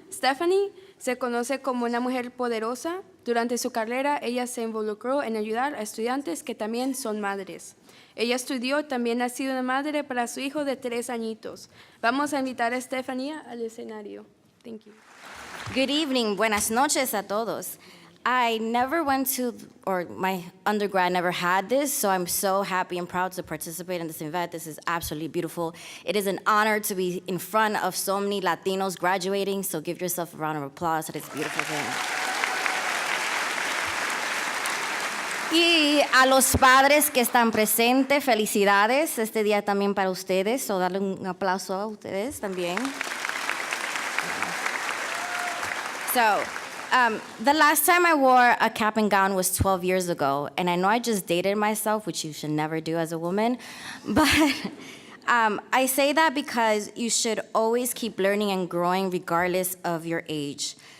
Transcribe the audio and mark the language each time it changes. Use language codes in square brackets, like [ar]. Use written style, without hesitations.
[es] Stephanie se conoce como una mujer poderosa. Durante su carrera, ella se involucró en ayudar a estudiantes que también son madres. Ella estudió, también ha sido una madre para su hijo de 3 añitos. Vamos a invitar a Estefanía al escenario. [en] Thank you. Good evening, [es] buenas noches a todos. [en] I never went to, or my undergrad never had this, so I'm so happy and proud to participate in this event. This is absolutely beautiful. It is an honor to be in front of so many Latinos graduating, so give yourself a round of applause. It is a beautiful thing. [es] Y a los padres que están presentes, felicidades. Este día también para ustedes, so darle un aplauso a ustedes también. [en] So, the last time I wore a cap and gown was 12 years ago, and I know I just dated myself, which you should never do as a woman, but I say that because you should always keep learning and growing regardless of your age.